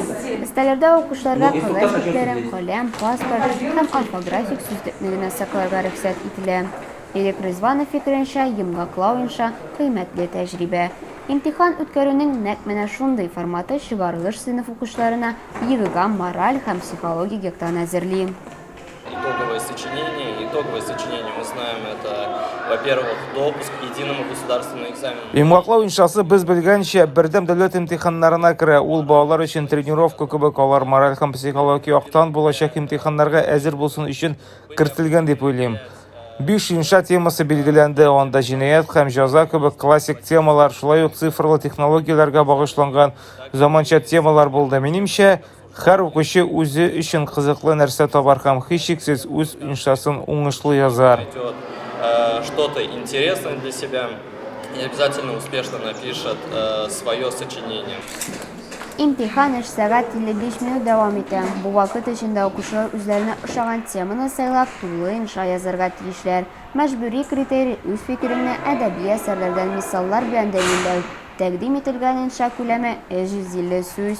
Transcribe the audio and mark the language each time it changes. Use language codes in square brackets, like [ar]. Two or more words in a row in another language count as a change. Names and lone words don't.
[tt] Өстәлләрдә укучыларга кагаз битләрен, каләм, паспорт һәм орфографик сүзлекне генә сакларга рөхсәт ителә. Элек Резванов фикеренчә, йомгаклау инша кыйммәтле тәҗрибә. Имтихан үткәрүнең нәкъ менә шундый форматы чыгарылыш сыйныф укучыларына егыган мораль һәм психологик яктан әзерли. [ru] Итоговое сочинение мы знаем, это, во-первых, допуск к единому государственному экзамену. [tt] Йомгаклау иншасы без белгәнчә бердәм дәүләт имтиханнарына керә. Ул балалар өчен тренировка кебек, алар мораль һәм психологик яктан булачак имтиханнарга әзер булсын өчен кертелгән дип уйлыйм. 5 инша темасы билгеләнде, анда җинаять һәм җәза кебек классик темалар, шулай ук цифрлы технологияләргә багышланган заманча темалар булды. Минемчә, һәр укучы үзе өчен кызыклы нәрсә табар һәм һичшиксез үз иншасын уңышлы язар. [ru] Что-то интересное для себя и обязательно успешно напишет свое сочинение. [tt] Имтихан 3 сәгать 55 минут дәвам итә. Бу вакыт эчендә укучылар үзләренә ошаган теманы сайлап, тулы инша язарга тиешләр. Мәҗбүри критерий үз фикереңне әдәби әсәрләрдән мисаллар белән дәлилләү. Тәкъдим ителгән инша күләме 150 сүз.